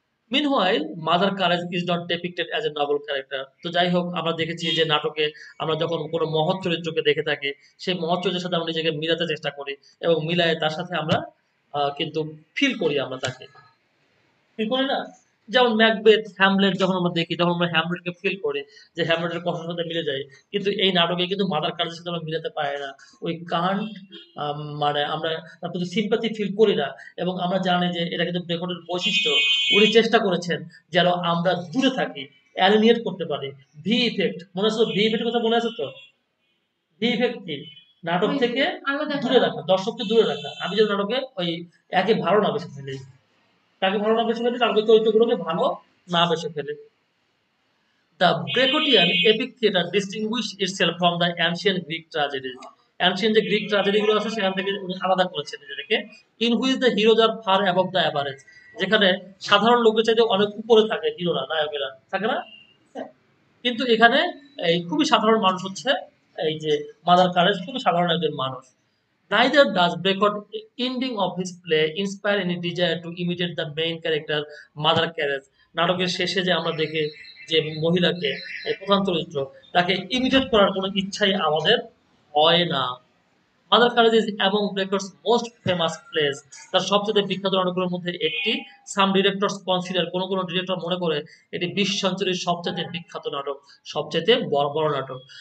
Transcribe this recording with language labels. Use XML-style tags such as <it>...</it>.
<en>Meanwhile, Mother Courage is not depicted as a novel character.</en> <bn>তো যাই হোক, আমরা দেখেছি যে নাটকে আমরা যখন কোনো মহৎ চরিত্রকে দেখে থাকি, সেই মহৎ চরিত্রের সাথে আমরা নিজেকে মিলাতে চেষ্টা করি এবং মিলায়ে তার সাথে আমরা কিন্তু ফিল করি, আমরা তাকে ফিল করি না? যেমন ম্যাকবেথ, হ্যামলেট যখন আমরা দেখি তখন আমরা হ্যামলেটকে ফিল করি যে হ্যামলেটের কষ্টের সাথে মিলে যায়। কিন্তু এই নাটকে কিন্তু মাদার কারেজের সাথে আমরা মিলাতে পারি না। ওই কান্ট, মানে আমরা তার প্রতি সিম্পাথি ফিল করি না। এবং আমরা জানি যে এটা কিন্তু ব্রেকটের বৈশিষ্ট্য। উনি চেষ্টা করেছেন যেন আমরা দূরে থাকি, অ্যালিনিয়েট করতে পারি। ভি ইফেক্ট মনে আছে তো? ভি ইফেক্টের কথা মনে আছে তো? ভি ইফেক্ট কি? নাটক থেকে দূরে রাখা, দর্শককে দূরে রাখা। আমি যেন নাটকে ওই একে ভালো না বেশি ফেলি, তাকে ভালো না বেশি ফেলে, তার চরিত্রগুলোকে ভালো না বেশি ফেলে।</bn> <en>The Brachotian epic theatre distinguished itself from the ancient Greek tragedies.</en> <bn>Ancient যে গ্রিক ট্র্যাজেডি গুলো আছে সেখান থেকে উনি আলাদা করেছেন নিজেদেরকে।</bn> <en>In which the heroes are far above the average,</en> <bn>যেখানে সাধারণ লোকের চাইতে অনেক উপরে থাকে হিরোরা, নায়কেরা থাকে না? কিন্তু এখানে এই খুবই সাধারণ মানুষ হচ্ছে এই যে মাদার কারেজ, খুবই সাধারণ একজন মানুষ।</bn> <en>Neither does Bacot ending of his play inspire any desire to imitate the main character Mother Carriage.</en> <bn>নাটকের শেষে যে আমরা দেখি যে মহিলাকে, প্রধান চরিত্র, তাকে ইমিটেট করার কোনো ইচ্ছাই আমাদের হয় না।</bn> <en>Mother Courage is among Brecht's most famous plays,</en> <bn>তার সবচেয়ে বিখ্যাত নাটকগুলোর মধ্যে একটি।</bn> <en>some directors consider,</en> <bn>কোন কোন ডিরেক্টর মনে করে এটি 20 সেঞ্চুরির সবচেয়ে বিখ্যাত নাটক, সবচেয়ে বড় বড় নাটক।</bn>